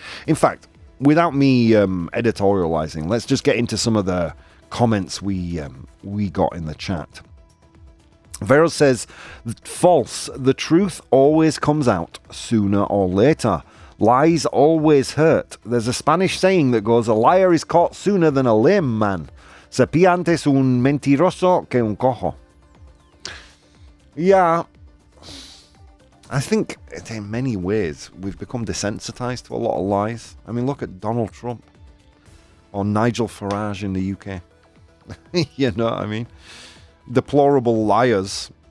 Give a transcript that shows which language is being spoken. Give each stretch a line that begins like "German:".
English: In fact, without me editorializing, let's just get into some of the comments we got in the chat. Vero says, false. The truth always comes out sooner or later. Lies always hurt. There's a Spanish saying that goes, a liar is caught sooner than a lame man.
Spanish: Se pilla antes un mentiroso que un cojo. Yeah,
English: I think in many ways we've become desensitized to a lot of lies. I mean, look at Donald Trump or Nigel Farage in the UK. You know what I mean? Deplorable liars.